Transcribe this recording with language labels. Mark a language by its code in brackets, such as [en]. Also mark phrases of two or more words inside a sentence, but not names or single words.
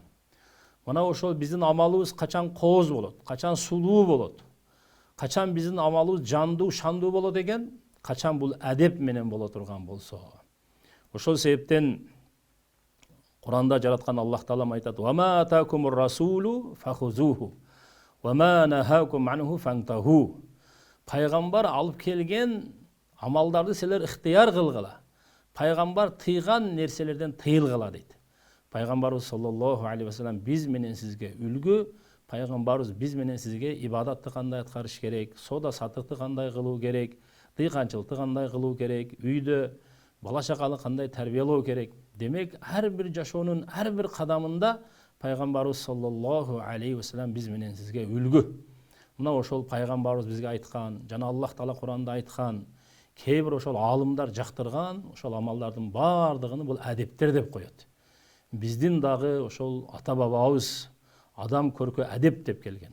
[ky] Мына ошол биздин амалыбыз качан кооз болот, качан сулуу болот, качан биздин амалыбыз жандуу, шандуу болот экен, качан бул адеп менен боло турган болсо. Ошол себептен Куранда жараткан Аллах Таалам айтат: [ar] «وما آتاكم الرسول فخذوه، وما نهاكم عنه فانتهوا». [ky] Пайгамбар алып келген амалдарды силер ыктыяр кылгыла. Пайгамбар тыйган нерселерден тыйылгыла дейт. Пайгамбарыбыз [ar] صلى الله عليه وسلم [ky] биз менен сизге үлгү. Пайгамбарыбыз биз менен сизге ибадатты кандай аткарыш керек, сода сатыкты кандай кылуу керек, тыйганчылыкты кандай кылуу керек, үйдө бала чаканы кандай тарбиялоо керек. Демек, ар бир жашоонун ар бир кадамында Пайгамбарыбыз [ar] صلى الله عليه وسلم [ky] биз менен сизге үлгү. Мына ошол Пайгамбарыбыз бизге айткан, жана Аллах Таала Куранда айткан, кээ бир ошол аалымдар жактырган, ошол амалдардын баардыгын бул адептер деп коет. Биздин дагы ошол ата бабабыз адам көркө адеп деп келген.